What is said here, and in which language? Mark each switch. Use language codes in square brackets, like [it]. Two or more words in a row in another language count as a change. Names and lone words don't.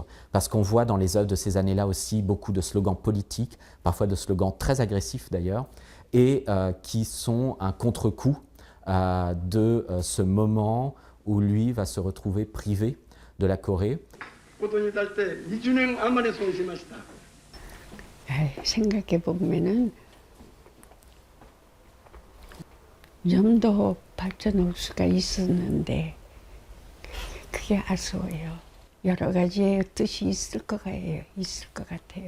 [fr] Parce qu'on voit dans les œuvres de ces années-là aussi beaucoup de slogans politiques, parfois de slogans très agressifs d'ailleurs, et qui sont un contre-coup de ce moment où lui va se retrouver privé de la Corée. [ko] 생각해 보면은 좀 더 발전할 수가 있었는데 그게 아쉬워요. 여러 가지의 뜻이 있을 것 같아요.